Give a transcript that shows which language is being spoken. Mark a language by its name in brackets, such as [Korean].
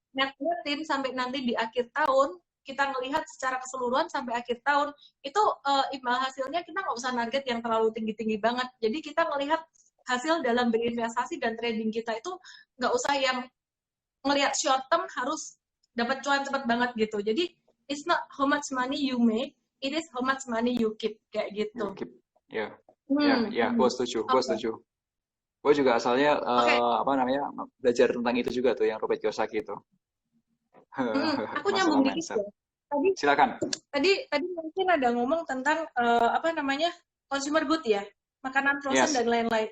[Indonesian] net-netin sampai nanti di akhir tahun, kita ngelihat secara keseluruhan sampai akhir tahun, itu imbal hasilnya kita nggak usah target yang terlalu tinggi-tinggi banget. Jadi kita ngelihat hasil dalam berinvestasi dan trading kita itu nggak usah yang ngelihat short term harus dapat cuan cepat banget gitu. Jadi [English] it's not how much money you make, it is how much money you keep [Indonesian] kayak gitu. Ya, gue setuju, gue setuju. Gue juga asalnya belajar tentang itu juga tuh yang Robert Kiyosaki itu. Aku nyambung dikit ya. Silakan. Tadi mungkin ada ngomong tentang consumer good ya, makanan frozen dan lain-lain.